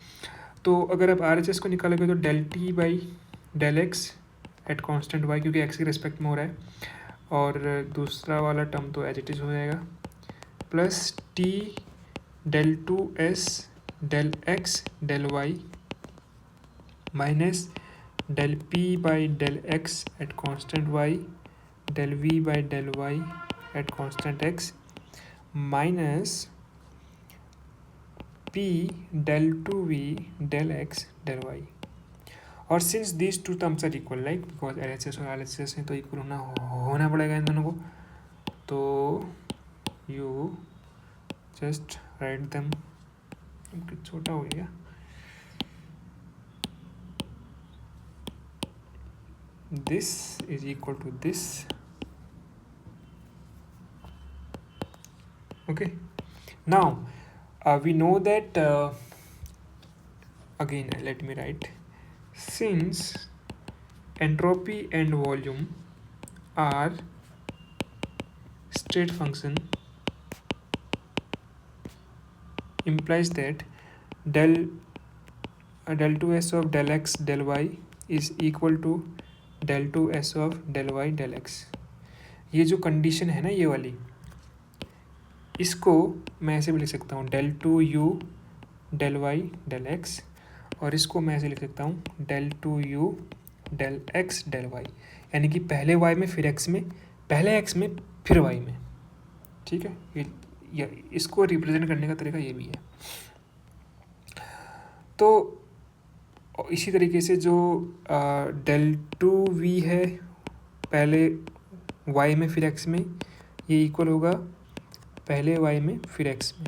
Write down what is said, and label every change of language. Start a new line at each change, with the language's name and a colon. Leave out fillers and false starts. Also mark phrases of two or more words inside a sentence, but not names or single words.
Hindi: तो अगर आप RHS को निकालोगे तो
English: del t by del x at constant y,
Hindi: क्योंकि एक्स के रेस्पेक्ट में हो रहा है, और दूसरा वाला टर्म तो
English: as it is
Hindi: हो जाएगा,
English: plus t del 2s del x del y minus del p by del x at constant y del v by del y at constant x minus p del 2v del x del y. और सिंस these two terms are equal, like because
Hindi: LHS और RHS हैं तो इक्वल होना पड़ेगा इन दोनों को, तो
English: you just write them.
Hindi: छोटा हो गया,
English: this is equal to this. Okay, now we know that again let me write, since entropy and volume are state function, implies that del 2s of del x del y is equal to del 2s of del y del x.
Hindi: ये जो कंडीशन है ना ये वाली, इसको मैं ऐसे भी लिख सकता हूँ del 2u del y del x, और इसको मैं ऐसे लिख सकता हूँ del 2u del x del y, यानी कि पहले y में फिर x में, पहले x में फिर y में. ठीक है, ये इसको रिप्रेजेंट करने का तरीका ये भी है. तो इसी तरीके से जो del 2v है पहले y में फिर x में, ये इक्वल होगा पहले y में फिर x में.